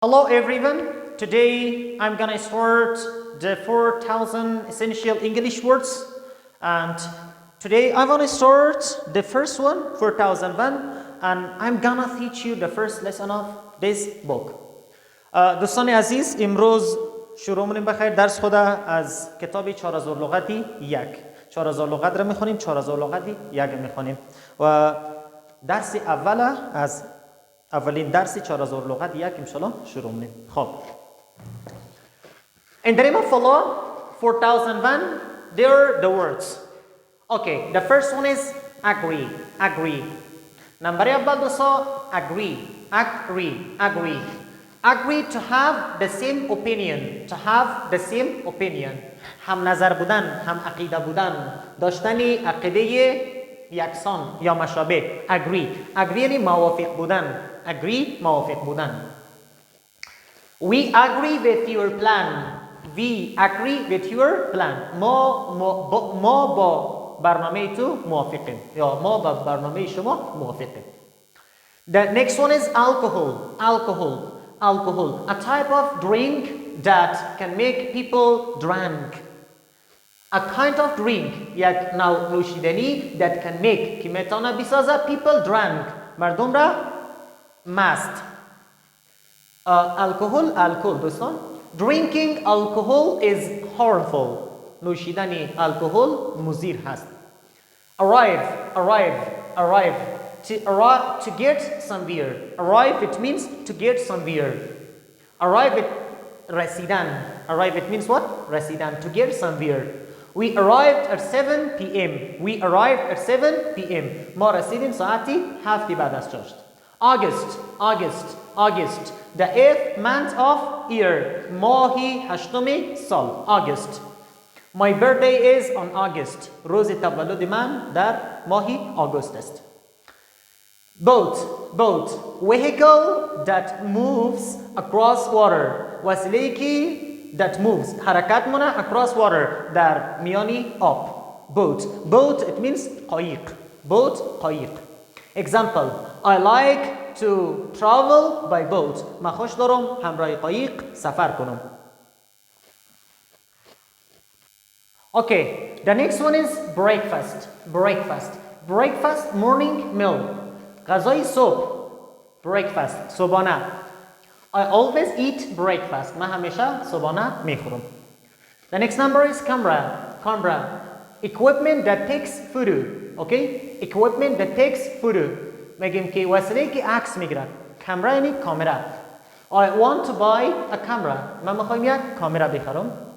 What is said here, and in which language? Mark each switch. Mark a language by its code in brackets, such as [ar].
[en] Hello everyone, today I'm gonna start the 4,000 essential English words, and today I wanna start the first one, 4001, and I'm gonna teach you the first lesson of this book. [fa] دوستان عزیز، امروز شروع می‌کنیم بخیر درس خود از کتاب 4000 لغتی یک. 4000 لغت را می‌خونیم، 4000 لغتی یک می‌خونیم و درس اول از اولین درس 4000 لغت یک انشالله شروع می‌کنیم. خب. [en] In the name of Allah, 4001, there are the words. Okay, the first one is agree, agree. [fa] نمبر اول دوستا [en] agree, agree, agree. Agree to have the same opinion, to have the same opinion. [fa] هم نظر بودن، هم عقیده بودن، داشتنی عقیده یکسان یا مشابه. Agree, agree یعنی موافق بودن. Agree موافق بودن. [en] We agree with your plan. We agree with your plan. [fa] ما با برنامه تو موافقیم یا ما با برنامه شما موافقیم. [en] The next one is alcohol. Alcohol. Alcohol. A type of drink that can make people drunk. A kind of drink [fa] یک نوع نوشیدنی [en] that can make [fa] که میتونه بسازه [en] people drunk. [fa] مردم را مست. Alcohol. [en] Alcohol دوستان. Drinking alcohol is harmful. [fa] نوشیدن الکل مضر هست. [en] Arrive. Arrive. Arrive. To get somewhere. Arrive it means to get somewhere. Arrive it رسیدن. Arrive it means what? رسیدن. To get somewhere. We arrived at 7 p.m. We arrived at 7 p.m. [fa] ما رسیدیم ساعتی 7 بعد از چاشت. [en] August. August. August. The 8th month of year. [fa] ماهی هشتم سال. August. [en] My birthday is on August. [fa] روز تولد من در ماهی آگوست است. [en] Boat. Boat. Vehicle that moves across water. [fa] وسیله‌ای [en] that moves. [fa] حرکت مونه [en] across water. [fa] در میانی آب. Boat. [en] Boat it means قایق. Boat قایق. Example. I like to travel by boat. [fa] من خوش دارم همراه قایق سفر کنم. [en] Okay, the next one is breakfast. Breakfast. Breakfast morning meal. [fa] غذای صبح. [en] Breakfast. صبحانه. I always eat breakfast. [fa] من همیشه صبحانه میخورم. [en] The next number is camera. Camera. Equipment that takes photo. Okay? Equipment that takes photo. [fa] میگیم که وسیله که عکس میگیره. کامرا یعنی کامera. [en] I want to buy a camera. [fa] من میخوایم یک کامera بخرم.